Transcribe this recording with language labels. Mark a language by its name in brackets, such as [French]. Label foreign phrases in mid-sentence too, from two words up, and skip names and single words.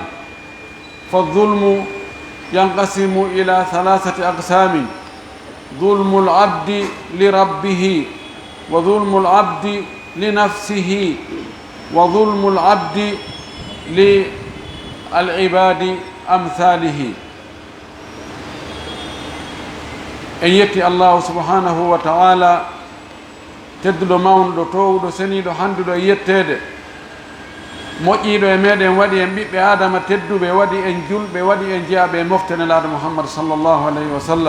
[Arabic] فالظلم ينقسم إلى 3 أقسام: ظلم العبد لربه، وظلم العبد لنفسه، وظلم العبد للعباد أمثاله. [Fula] en yetti [Arabic] الله سبحانه وتعالى [Fula] tedduɗo mawnuɗo towuɗo seniɗo handuɗo e yettede moƴƴiɗo e meɗen waɗi en ɓiɓɓe adama tedduɓe, waɗi en julɓe, waɗi en jeyaɓe e moftenelaɗo muhammad [Arabic] صلى الله عليه وسلم.